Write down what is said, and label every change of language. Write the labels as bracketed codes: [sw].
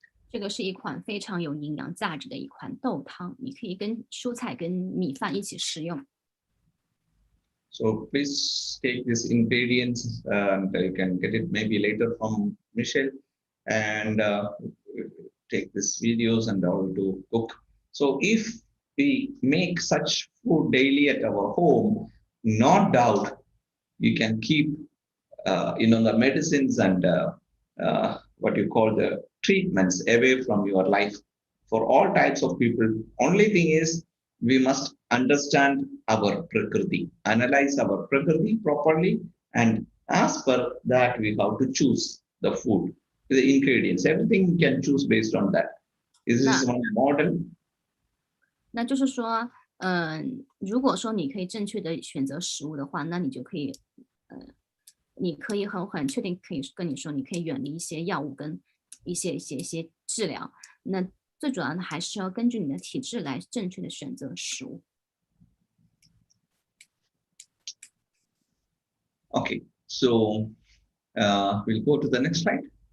[zh] 这个是一款非常有营养价值的一款豆汤，你可以跟蔬菜跟米饭一起食用。 [en] So please take these ingredients and you can get it maybe later from Michelle, and take these videos and all to cook. So if we make such food daily at our home, no doubt you can keep the medicines and what you call the treatments away from your life for all types of people. Only thing is we must understand our prakriti, analyze our prakriti properly, and as per that we have to choose the food, the ingredients, everything you can choose based on that. Is this one model? [zh] 那就是说，如果说你可以正确的选择食物的话，那你就可以，你可以很确定可以跟你说，你可以远离一些药物跟一些治疗。那最主要的还是要根据你的体质来正确的选择食物。 [en] Okay, so we'll go to the next slide.